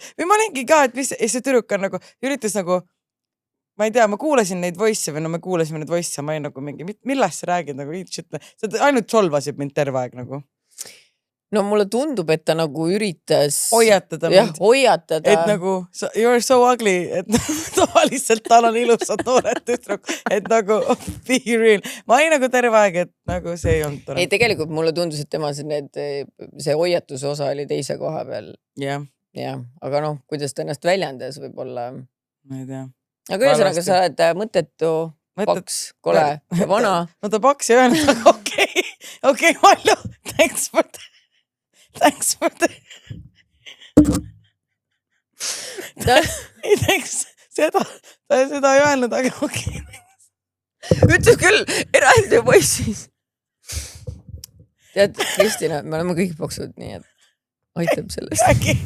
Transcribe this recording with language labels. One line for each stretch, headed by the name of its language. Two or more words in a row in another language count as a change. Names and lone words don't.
Estonian: Või ma olingi ka, et see tüdruk on nagu, üritas nagu ma ei tea, ma kuulasin neid voice või me kuulasime neid voice ja ma ei nagu mingi, millest sa räägid nagu, sa ainult solvasid mind terve aeg nagu. No mulle tundub, et ta nagu üritas hoiatada mind. Hoiatada. Et nagu,
English: you're so ugly,
Estonian: et tavaliselt tal on ilusad noored tüdruk, et nagu
English: be real.
Estonian: Ma ei nagu terve aeg, et nagu see ei olnud tore. Ei, tegelikult mulle tundus, et tema see hoiatuse osa oli teise koha peal. Jah. Aga kuidas ta ennast väljendas võib-olla. Ma ei tea. Aga ühesõnaga sa oled mõttetu, paks, kole ja vana. No ta paks ja öelnud, aga okei, Malju,
English: thanks for
Estonian: ei thanks, seda ei öelnud, aga okei. Ütles küll, eraldi poissis. Tead, Kristina, me oleme kõik paksud, nii et aitab sellest.